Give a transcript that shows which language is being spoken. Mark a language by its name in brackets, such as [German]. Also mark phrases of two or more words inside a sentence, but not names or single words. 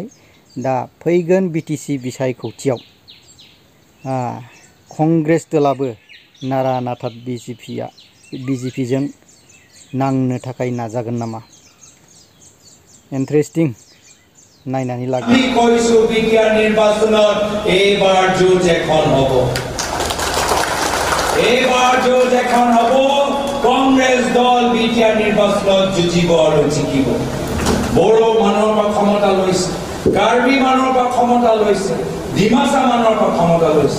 [Bodo] दा फैगोन बिटिसि बिसायख'थियाव कंग्रेस दलाबो नारा नाथा बिजेपिजों नांनो थाखाय नाजागोन नामा? इन्टारेस्टिं नायनानै लागोन। [Assamese] আমি কৈছো বিটিআৰ নিৰ্বাচনত এইবাৰ যুঁজ এখন হ'ব। এইবাৰ যুঁজ এখন হ'ব। কংগ্ৰেছ দল বিটিআৰ নিৰ্বাচনত যুঁজিব আৰু জিকিব। বড়ো মানুহৰ পৰা ক্ষমতা লৈছে, কাৰ্বি মানুহৰ পৰা ক্ষমতা লৈছে, ডিমাচা মানুহৰ পৰা ক্ষমতা লৈছে।